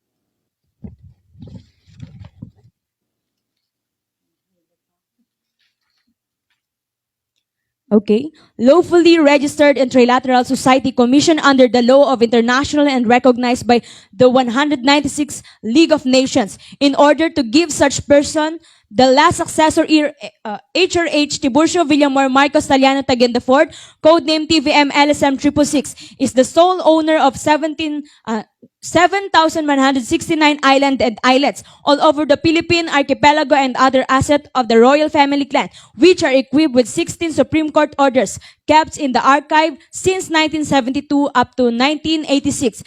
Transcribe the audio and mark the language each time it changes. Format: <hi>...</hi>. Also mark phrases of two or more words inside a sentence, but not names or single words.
<en>Okay. Lawfully registered in Trilateral Society Commission under the law of international and recognized by the 196 League of Nations in order to give such person the last successor HRH Tiburcio Villamor Marcos Taliano Taguin IV, codename TVM LSM 666, is the sole owner of 7,169 island and islets all over the Philippine archipelago and other assets of the royal family clan, which are equipped with 16 Supreme Court orders kept in the archive since 1972 up to 1986.</en>